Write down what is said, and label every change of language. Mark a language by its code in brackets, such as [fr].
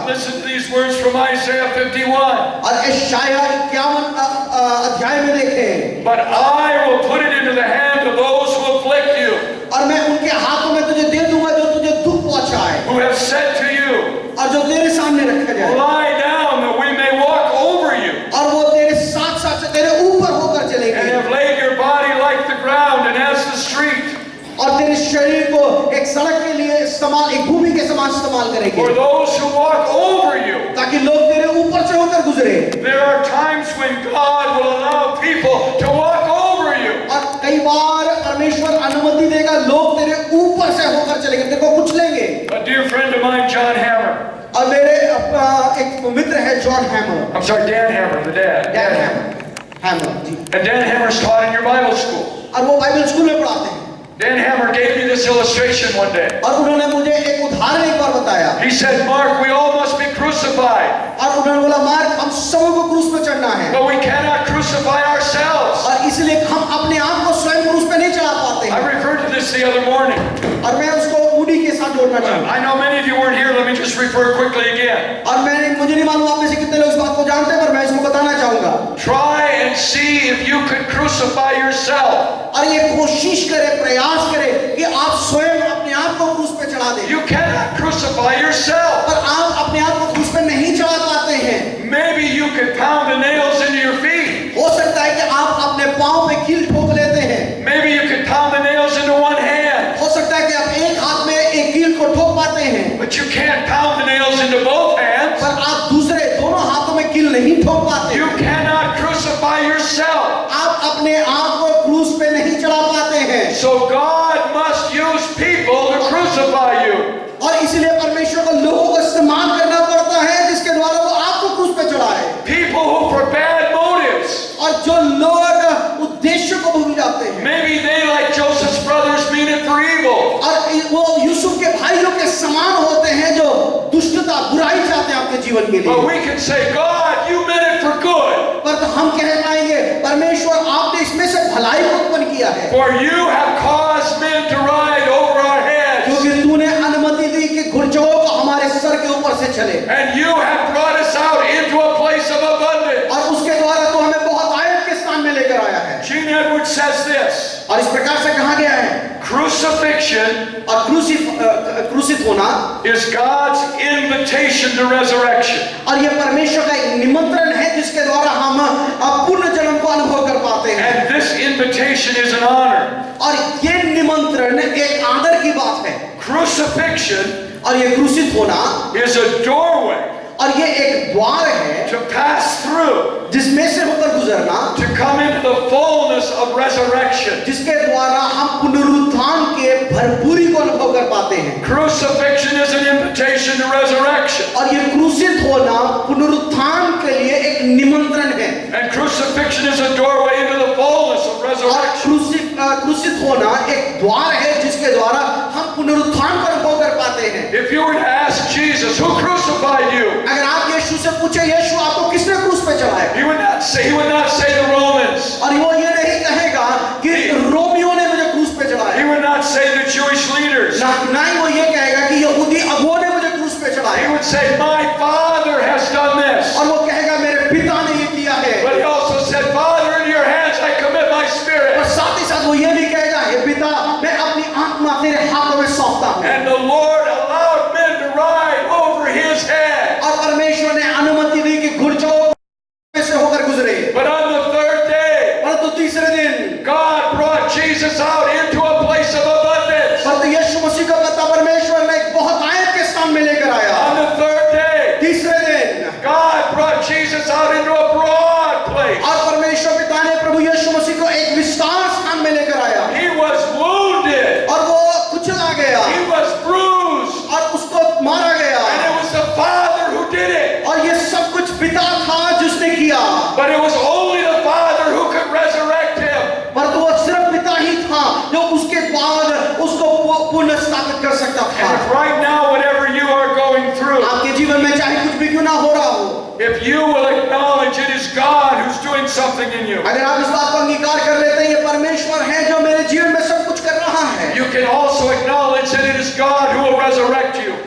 [en] Listen to these words from Isaiah 51. [hi] और यशायाह 51 अध्याय में देखें, [en] But I will put it into the hand of those who afflict you, [hi] और मैं उनके हाथों में तुझे दे दूंगा जो तुझे दुख पहुंचाए, [en] who have said to you, [hi] और जो तेरे सामने रखा जाए, [en] lie down that we may walk over you, [hi] और वो तेरे साथ साथ से तेरे ऊपर होकर [en] and [hi] चलेंगे, [en] have laid your body like the ground and as the street. [hi] और तेरे शरीर को एक सड़क के लिए इस्तेमाल, एक भूमि के समान इस्तेमाल करेंगे, [en] For those who walk over you. [hi] ताकि लोग तेरे ऊपर से होकर गुजरे। [en] There are times when God will allow people to walk over you. [hi] और कई बार परमेश्वर अनुमति देगा, लोग तेरे ऊपर से होकर चलेंगे, तेरे को कुचलेंगे। [en] A dear friend of mine, John Hammer. [hi] और मेरे एक मित्र है John hammer, [en] I'm sorry, Dan Hammer, the dad. [hi] Dan hammer ji, [en] And Dan Hammer's taught in your Bible school. [hi] और वो बाइबल स्कूल में पढ़ाते हैं। [en] Dan Hammer gave me this illustration one day. [hi] और उन्होंने मुझे एक उदाहरण एक बार बताया, [en] He said, Mark, we all must be crucified, [hi] और उन्होंने बोला मार्क, हम सबों को क्रूस पे चढ़ना है, [en] but we cannot crucify ourselves. [hi] और इसलिए हम अपने आप को स्वयं क्रूस पे नहीं चढ़ा पाते [en] I [hi] हैं। [en] referred to this the other morning. [hi] और मैं उसको मूडी के साथ जोड़ना चाहूंगा। [en] I know many of you weren't here. Let me just refer quickly again. [hi] और मुझे नहीं मालूम आप में से कितने लोग इस बात को जानते हैं, पर मैं इसको बताना चाहूंगा। [en] Try and see if you could crucify yourself. [hi] और ये कोशिश करें, प्रयास करें कि आप स्वयं अपने आप को क्रूस पे चढ़ा दें, [en] You cannot crucify yourself. [hi] पर आप अपने आप को क्रूस पे नहीं चढ़ा पाते हैं। [en] Maybe you could pound the nails into your feet. [hi] हो सकता है कि आप अपने पांव पे कील ठोक लेते हैं, [en] Maybe you could pound the nails into one hand, [hi] हो सकता है कि आप एक हाथ में एक कील को ठोक पाते हैं, [en] but you can't pound the nails into both hands. [hi] पर आप दूसरे दोनों हाथों में कील नहीं ठोक पाते। [en] You cannot crucify yourself. [hi] आप अपने आप को क्रूस पे नहीं चढ़ा पाते हैं, [en] So God must use people to crucify you. [hi] और इसलिए परमेश्वर को लोगों को इस्तेमाल करना पड़ता है जिसके द्वारा वो आपको क्रूस पे चढ़ाए। [en] People who for bad motives. [hi] और जो लोग उद्देश्य को भूल जाते हैं, [en] Maybe they, like Joseph's brothers, mean it for evil. [hi] और वो यूसुफ के भाइयों के समान होते हैं जो दुष्टता, बुराई चाहते हैं आपके जीवन के लिए। [en] But we can say, God, you meant it for good. [hi] पर तो हम कह पाएंगे, परमेश्वर आपने इसमें से भलाई को उत्पन्न किया है, [en] For you have caused men to ride over our heads. [hi] क्योंकि तूने अनुमति दी कि घुड़चौर को हमारे सर के ऊपर से चले, [en] And you have brought us out into a place of abundance. [hi] और उसके द्वारा तो हमें बहुत आयत के स्थान में लेकर आया है। [en] Gene Edwards says this. [hi] और इस प्रकार से कहा गया है, [en] Crucifixion [hi] और क्रूसित होना, [en] is God's invitation to resurrection. [hi] और ये परमेश्वर का एक निमंत्रण है जिसके द्वारा हम पूर्ण जन्म को अनुभव कर पाते हैं। [en] And this invitation is an honor. [hi] और ये निमंत्रण एक आदर की बात है। [en] Crucifixion [hi] और ये क्रूसित होना, [en] is a doorway [hi] और ये एक द्वार है [en] to pass through, [hi] जिसमें से होकर गुजरना, [en] to come into the fullness of resurrection. [hi] जिसके द्वारा हम पुनरुत्थान के भरपूरी को अनुभव कर पाते हैं। [en] Crucifixion is an invitation to resurrection. [hi] और ये क्रूसित होना पुनरुत्थान के लिए एक निमंत्रण है, [en] And crucifixion is a doorway into the fullness of [hi] और [en] resurrection. [hi] क्रूसित होना एक द्वार है जिसके द्वारा हम पुनरुत्थान को अनुभव कर पाते हैं। [en] If you were to ask Jesus, who crucified you? [hi] अगर आप यीशु से पूछे, यीशु आपको किसने क्रूस पे चढ़ाया, [en] He would not say the Romans. [hi] और वो ये नहीं कहेगा कि रोमियों ने मुझे क्रूस पे [en] He [hi] चढ़ाया, [en] would not say the Jewish leaders. [hi] ना ही वो ये कहेगा कि यहूदी अगुओं ने मुझे क्रूस पे [en] He [hi] चढ़ाया, [en] would say, my Father has done this. [hi] और वो कहेगा मेरे पिता ने ये किया है, [en] But he also said, Father, into your hands I commit my [hi] और [en] spirit. [hi] साथ ही साथ वो ये भी कहेगा, हे पिता, मैं अपनी आत्मा तेरे हाथों में सौंपता हूँ। [en] And the Lord allowed men to ride over his head. [hi] और परमेश्वर ने अनुमति दी कि घुड़चौर में से होकर गुजरे, [en] But on the third day, [hi] परंतु तीसरे दिन [en] God brought Jesus out into a place of abundance. [hi] परंतु यीशु मसीह का पता परमेश्वर ने एक बहुत आयत के स्थान में लेकर आया। [en] On the third day, [hi] तीसरे दिन [en] God brought Jesus out into a broad place. [hi] और परमेश्वर पिता ने प्रभु यीशु मसीह को एक विस्तार स्थान में लेकर आया, [en] He was wounded. [hi] और वो कुचला गया, [en] He was bruised. [hi] और उसको मारा गया, [en] And it was the Father who did it. [hi] और ये सब कुछ पिता था जिसने किया, [en] But it was only the Father who could resurrect him. [hi] परंतु वो सिर्फ पिता ही था जो उसके बाद उसको पुनः स्थापित कर सकता था। [en] And if right now, whatever you are going through, [hi] आपके जीवन में चाहे कुछ भी क्यों ना हो रहा हो, [en] if you will acknowledge it is God who's doing something in you, [hi] अगर आप इस बात को अंगीकार कर लेते हैं ये परमेश्वर है जो मेरे जीवन में सब कुछ कर रहा है, [en] you can also acknowledge that it is God who will resurrect you.